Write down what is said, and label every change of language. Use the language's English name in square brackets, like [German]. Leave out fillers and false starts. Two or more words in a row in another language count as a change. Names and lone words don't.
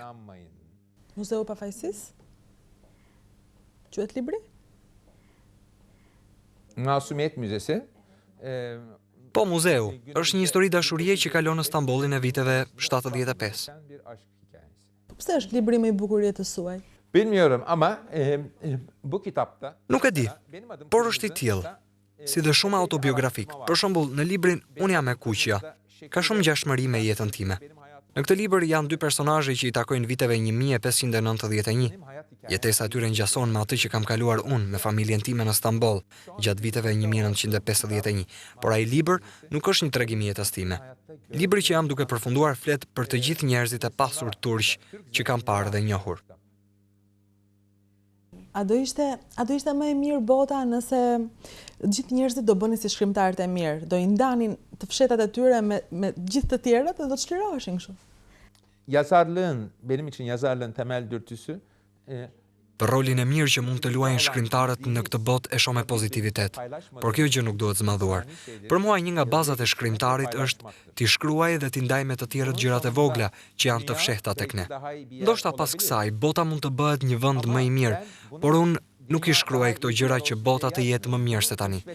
[Albanian] Muzeu Pafajsisë? Quhet libri? Masumiyet Müzesi. Po, muzeu. Është një histori dashurie që kalon në Stambollin e viteve 75. Pse është libri më i bukur i jetës suaj? [Turkish] Bilmiyorum ama bu kitapta... [Albanian] Nuk e di, por është i tillë. si dhe shumë autobiografik. Për shembull, në librin Unë jam e kuqja, ka shumë ngjashmëri me jetën time. Në këtë libër janë dy personazhe që i takojnë viteve 1591. Jetesa e tyre ngjason me atë që kam kaluar unë me familjen time në Stamboll gjatë viteve 1951. Por ai libër nuk është një tregim i jetës time. Libri që jam duke përfunduar flet për të gjithë njerëzit e pasur turq që kam parë dhe njohur. A do ishte më e mirë bota nëse gjithë njerëzit do bënin si shkrimtarët e mirë, do i ndanin të fshetat e tyre me gjithë të tjerët dhe do të çliroheshin kështu. [Turkish] Benim için yazarlığın temel dürtüsü [Albanian] Për rolin e mirë që mund të luajnë shkrimtarët në këtë botë e shoh me pozitivitet, por kjo gjë nuk duhet zmadhuar. Për mua një nga bazat e shkrimtarit është t'i shkruaj dhe t'i ndaj me të tjerët gjërat e vogla që janë të fshehta tek ne. Ndoshta pas kësaj, bota mund të bëhet një vend më i mirë, por unë nuk i shkruaj këto gjëra që bota të jetë më mirë se tani.